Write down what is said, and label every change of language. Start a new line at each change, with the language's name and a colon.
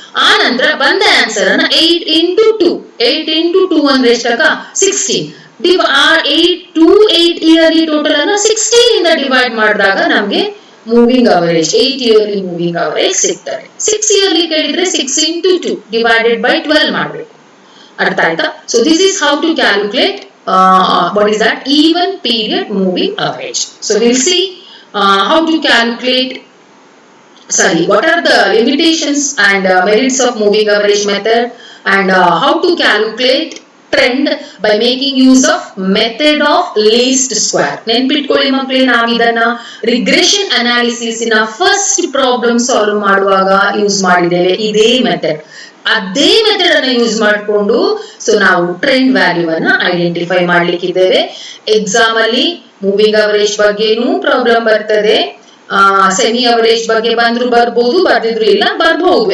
Kannada: ಆ ನಂತರ ಬಂದ ಆನ್ಸರ್ ಅನ್ನ 8 into 2 ಅಂದ್ರೆ ಎಷ್ಟಕ್ಕ 16. 8 ಇಯರ್ಲಿ ಟೋಟಲ್ ಅನ್ನ 16 ಇಂದ ಡಿವೈಡ್ ಮಾಡಿದಾಗ ನಮ್ಗೆ moving average 8 yearly moving average ಸಿಗ್ತದೆ. 6 ಇಯರ್ಲಿ ಕೇಳಿದ್ರೆ 6 into 2 ಡಿವೈಡೆಡ್ ಬೈ 12 ಮಾಡ್ಬೇಕು. ಅರ್ಥ ಆಯ್ತಾ?
English: So this is how to calculate what is that even period moving average. So we'll see how to calculate, what are the limitations and merits of moving average method, and how to calculate trend by making use of method of least square.
Kannada: ನೆನ್ಪಿಟ್ಕೊಳ್ಳಿ ಮಕ್ಕಳೇ, ನಾವಿದನ್ನ regression analysis ನ first problem solve ಮಾಡುವಾಗ use ಮಾಡಿದ್ದೇವೆ ಇದೇ method. ಅದೇ method ಅನ್ನ use ಮಾಡಿಕೊಂಡು ನಾವು ಟ್ರೆಂಡ್ ವ್ಯಾಲ್ಯೂ ಅನ್ನ ಐಡೆಂಟಿಫೈ ಮಾಡ್ಲಿಕ್ಕಿದ್ದೇವೆ. ಎಕ್ಸಾಮ್ ಅಲ್ಲಿ ಮೂವಿಂಗ್ ಅವರೇಜ್ ಬಗ್ಗೆನೂ ಪ್ರಾಬ್ಲಮ್ ಬರ್ತದೆ, ಸೆಮಿ ಅವರೇಜ್ ಬಗ್ಗೆ ಬಂದ್ರು ಬರ್ಬೋದು, ಬರ್ದಿದ್ರು ಇಲ್ಲ ಬರ್ಬಹುದು.